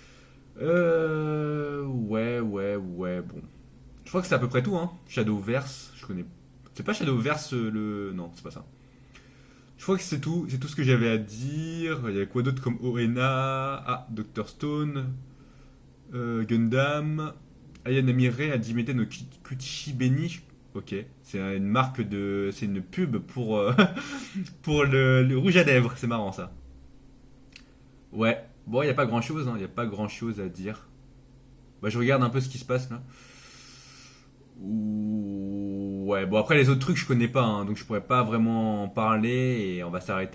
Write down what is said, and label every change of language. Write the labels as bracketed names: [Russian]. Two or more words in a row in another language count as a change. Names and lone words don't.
[French] Ouais. Bon. Je crois que c'est à peu près tout. Hein. Shadowverse, je connais. C'est pas Shadowverse le. Non, c'est pas ça. Je crois que c'est tout. C'est tout ce que j'avais à dire. Il y a quoi d'autre comme Oena. Ah, Dr. Stone. Gundam. Aya Namire a Dimete no Kuchibeni. Ok, c'est une marque de. C'est une pub pour, pour le rouge à lèvres. C'est marrant ça. Ouais, bon, il n'y a pas grand chose, il n'y a pas grand chose à dire. Bah, je regarde un peu ce qui se passe là. Ouais, bon, après les autres trucs je connais pas, hein, donc je pourrais pas vraiment en parler et on va s'arrêter.